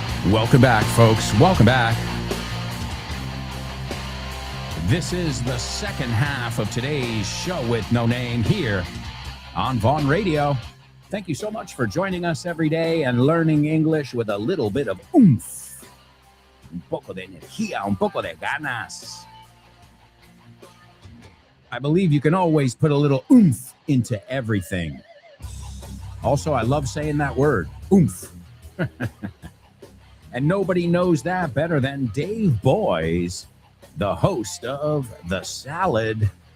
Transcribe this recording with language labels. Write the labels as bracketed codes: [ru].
[en] Welcome back, folks. Welcome back. This is the second half of today's show with no name here on Vaughn Radio. Thank you so much for joining us every day and learning English with a little bit of oomph. [es] Un poco de energía, un poco de ganas. [en] I believe you can always put a little oomph into everything. Also, I love saying that word, oomph. And nobody knows that better than Dave Boys, the host of The Salad.